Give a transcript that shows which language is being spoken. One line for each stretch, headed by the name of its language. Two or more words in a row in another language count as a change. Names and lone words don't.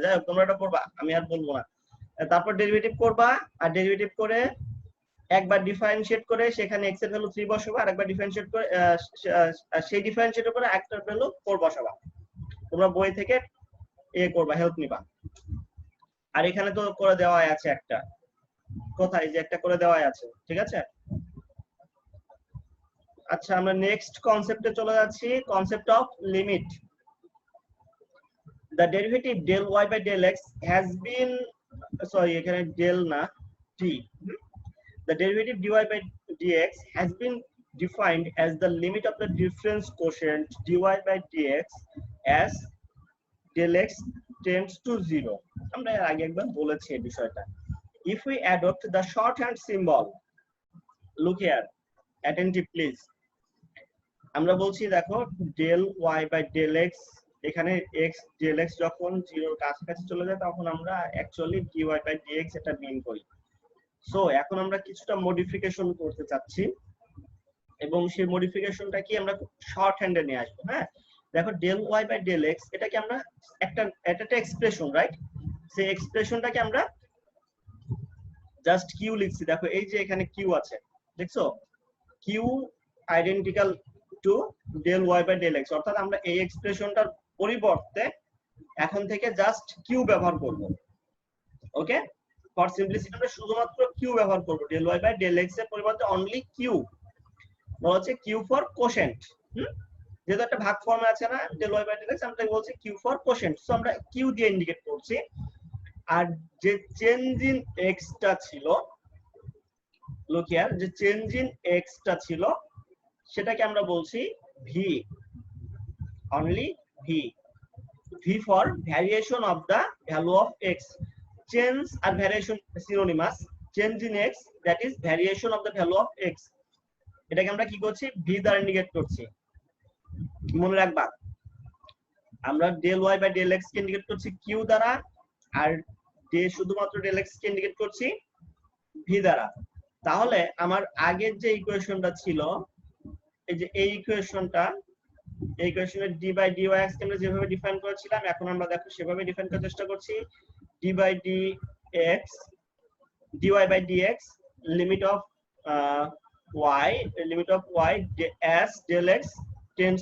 Bangla: যাই হোক, তোমরা এটা করবা, আমি আর বলবো না। তারপর ডেরিভেটিভ করবা, আর ডেরিভেটিভ করে একবার ডিফারেনশিয়েট করে সেখানে x এর ভ্যালু 3 বসাবা, আর একবার ডিফারেনশিয়েট করে সেই ডিফারেনশিয়েটের উপরে একটা ভ্যালু 4 বসাবা। তোমরা বই থেকে করবা, হেল্প নিবা। আর এখানে তো করে দেওয়া আছে একটা, কোথায় যে একটা করে দেওয়া আছে, ঠিক আছে। আচ্ছা, আমরা
English: next concept
Bangla: চলে যাচ্ছি,
English: concept of limit. The derivative del y by del x has been, sorry
Bangla: এখানে del না
English: t, the derivative dy by dx has been defined as the limit of the difference quotient dy by dx as del x tends to 0.
Bangla: আমরা এর আগে একবার বলেছি এই বিষয়টা।
English: If we adopt the shorthand symbol, look here, attentive please.
Bangla: আমরা বলছি দেখো
English: del y by del x,
Bangla: এখানে x del x যখন 0 এর কাছাকাছি চলে যায় তখন আমরা অ্যাকচুয়ালি
English: dy by dx
Bangla: এটা মিন করি। সো এখন আমরা কিছুটা মডিফিকেশন করতে চাচ্ছি এবং সেই মডিফিকেশনটা কি আমরা
English: short hand
Bangla: নিয়ে আসবো। হ্যাঁ, দেখো
English: del y by del x
Bangla: এটাকে আমরা একটা এক্সপ্রেশন, রাইট? সেই এক্সপ্রেশনটাকে আমরা জাস্ট কিউ লিখছি। দেখো এই যে এখানে কিউ আছে, দেখছো,
English: Q identical to del y by del x,
Bangla: অর্থাৎ আমরা এই এক্সপ্রেশনটার পরিবর্তে এখন থেকে জাস্ট কিউ ব্যবহার করব।
English: OK, for simplicity
Bangla: আমরা শুধুমাত্র কিউ ব্যবহার করব,
English: del y by del x
Bangla: এর পরিবর্তে
English: only Q,
Bangla: বলা হচ্ছে
English: Q for quotient.
Bangla: যেহেতু একটা ভাগ ফর্মে আছে না
English: del y by del x,
Bangla: আমরা বলছি
English: Q for quotient,
Bangla: সো আমরা কিউ দিয়ে ইন্ডিকেট করছি। আর যে
English: change in x
Bangla: টা ছিল,
English: look here,
Bangla: যে
English: change in x
Bangla: টা ছিল সেটাকে আমরা বলছি ভি,
English: only V, V for variation of the value of x.
Bangla: চেঞ্জ আর
English: variation synonymous, change in x that is variation of the value of x,
Bangla: এটাকে আমরা কি করছি, ভি দ্বারা ইন্ডিকেট করছি। মনে রাখবা আমরা
English: del y by del x
Bangla: কে ইন্ডিকেট করছি কিউ দ্বারা, আর শুধুমাত্র
English: del x
Bangla: কে ইন্ডিকেট করছি ভি দ্বারা। তাহলে আমার আগের যে ইকুয়েশনটা ছিল, এই যে এই ইকুয়েশনটা, এই ইকুয়েশনের
English: d by dy x
Bangla: কে আমরা যেভাবে ডিফাইন করেছিলাম, এখন আমরা দেখো সেভাবে ডিফাইন করার চেষ্টা করছি।
English: d by dx, dy by dx, limit of y as del x tends